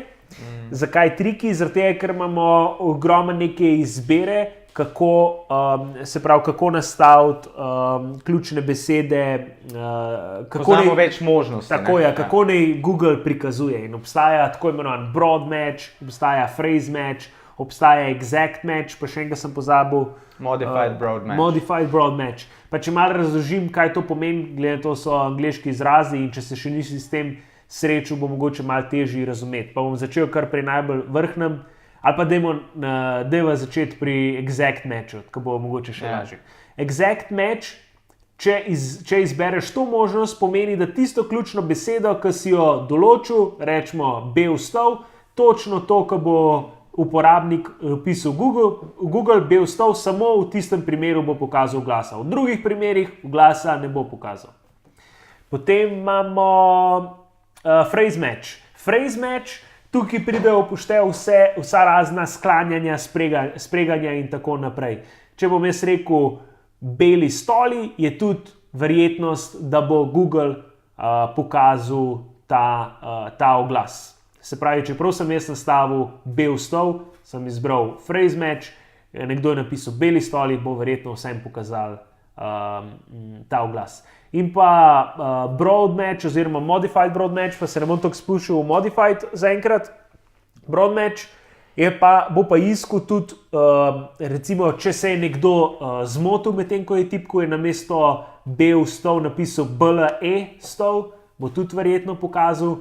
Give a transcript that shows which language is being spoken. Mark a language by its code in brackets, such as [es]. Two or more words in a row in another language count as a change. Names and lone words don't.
[sl] Zakaj triki? Zaradi tega, ker imamo ogromno neke izbire, kako nastaviti ključne besede. Poznamo več možnosti. Tako je, kako naj Google prikazuje. In obstaja tako imenovan [en] broad match, [sl] obstaja [en] phrase match, [sl] obstaja [en] exact match, [sl] pa še enega sem pozabil. [en] Modified broad match. Modified broad match. [sl] Pa če malo razložim, kaj to pomeni, glede to so angleški izrazi in če se še nisi s tem srečo, bo mogoče malo težje razumeti. Pa bom začel kar pri najbolj vrhnem, ali pa dajmo začeti pri [en] exact matchu, [sl] ko bo mogoče še lažje. [en] Exact match, [sl] če izbereš to možnost, pomeni, da tisto ključno besedo, ki si jo določil, rečemo bel stol, točno to, ko bo uporabnik pisal Google, bel stol, samo v tistem primeru bo pokazal oglasa. V drugih primerih oglasa ne bo pokazal. Potem imamo [en] phrase match. Phrase match, [sl] tukaj pridejo upoštev vsa razna sklanjanja, spreganja in tako naprej. Če bom jaz rekel beli stoli, je tudi verjetnost, da bo Google pokazal ta oglas. Se pravi, čeprav sem jaz nastavil bel stol, sem izbral [en] phrase match, [sl] nekdo je napisal beli stoli, bo verjetno vsem pokazal ta oglas. In pa [en] broad match [sl] oziroma [en] modified broad match, [sl] pa se ne bom tako spuščal v modified zaenkrat. [en] Broad match [sl] bo pa iskal tudi, recimo, če se je nekdo zmotil medtem, ko je tipko, je namesto bel stol napisal BLE stol, bo tudi verjetno pokazal.